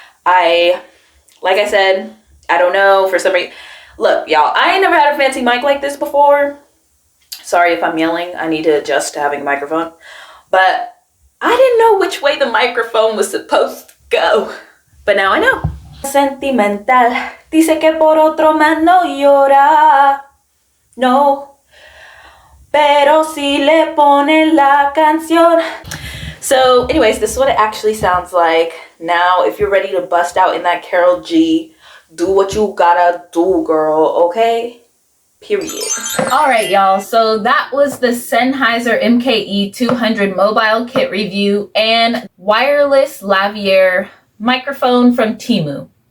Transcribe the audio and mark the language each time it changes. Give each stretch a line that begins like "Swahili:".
English: Like I said, I don't know, for some reason. Look, y'all, I ain't never had a fancy mic like this before. Sorry if I'm yelling. I need to adjust to having a microphone. But I didn't know which way the microphone was supposed to go. But now I know.
Spanish: Sentimental, dice que por otro más no llora. No, pero si le ponen la canción.
English: So anyways, this is what it actually sounds like. Now, if you're ready to bust out in that Karol G, do what you gotta do, girl, okay? Period. All right, y'all. So that was the Sennheiser MKE 200 mobile kit review and wireless lavalier microphone from Temu.